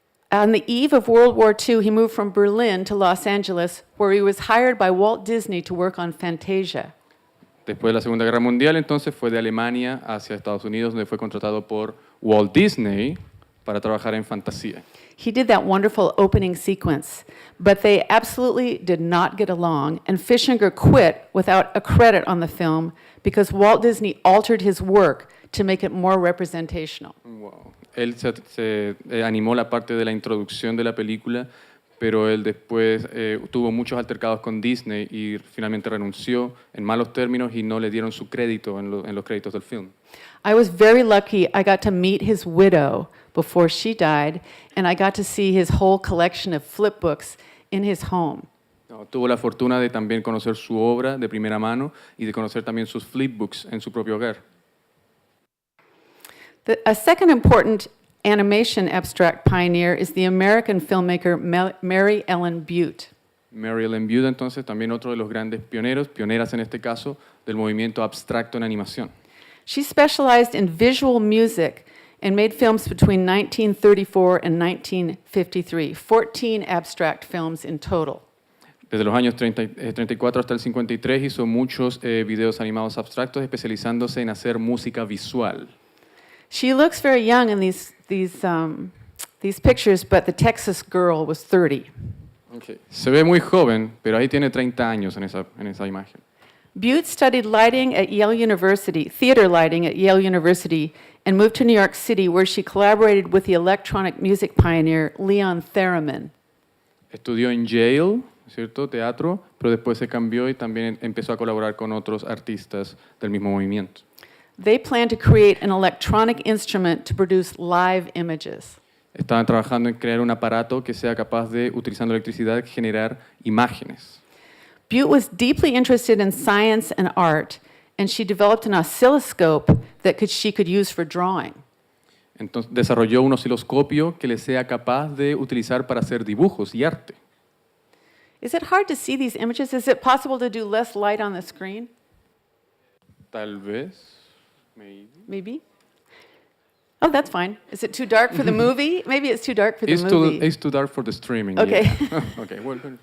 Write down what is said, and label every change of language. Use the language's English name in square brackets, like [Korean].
[English] On the eve of World War II, he moved from Berlin to Los Angeles, where he was hired by Walt Disney to work on Fantasia. [Spanish] Después de la Segunda Guerra Mundial, entonces fue de Alemania hacia Estados Unidos, donde fue contratado por Walt Disney para trabajar en Fantasía. [English] He did that wonderful opening sequence, but they absolutely did not get along, and Fischinger quit without a credit on the film because Walt Disney altered his work to make it more representational. Wow. [Spanish] Él se animó la parte de la introducción de la película, pero él después tuvo muchos altercados con Disney y finalmente renunció en malos términos y no le dieron su crédito en los créditos del film. [English] I was very lucky I got to meet his widow before she died, and I got to see his whole collection of flip books in his home. [Spanish] No, tuvo la fortuna de también conocer su obra de primera mano y de conocer también sus flipbooks en su propio hogar. [English] A second important animation abstract pioneer is the American filmmaker Mary Ellen Butte. [Spanish] Mary Ellen Butte, entonces, también otro de los grandes pioneras en este caso, del movimiento abstracto en animación. [English] She specialized in visual music and made films between 1934 and 1953, 14 abstract films in total. [Spanish] Desde los años 34 hasta el 53 hizo muchos videos animados abstractos, especializándose en hacer música visual. [English] She looks very young in these pictures, but the Texas girl was 30. Okay. [Spanish] Se ve muy joven, pero ahí tiene 30 años en esa imagen. [English] Butte studied lighting at Yale University, theater lighting at Yale University, and moved to New York City, where she collaborated with the electronic music pioneer Leon Theremin. [Spanish] Estudió en Yale, ¿cierto? Teatro, pero después se cambió y también empezó a colaborar con otros artistas del mismo movimiento. [English] they plan to create an electronic instrument to produce live images. [Spanish] Estaban trabajando en crear un aparato que sea capaz de, utilizando electricidad, generar imágenes. [English] Butte was deeply interested in science and art, and she developed an oscilloscope that she could use for drawing. [Spanish] Entonces desarrolló un osciloscopio que le sea capaz de utilizar para hacer dibujos y arte. [English] Is it hard to see these images? Is it possible to do less light on the screen? [Spanish] Tal vez, [English] maybe. Maybe? Oh, that's fine. Is it too dark for the movie? Maybe it's too dark for the movie. It's too dark for the streaming. Okay. Yeah. Okay. Well,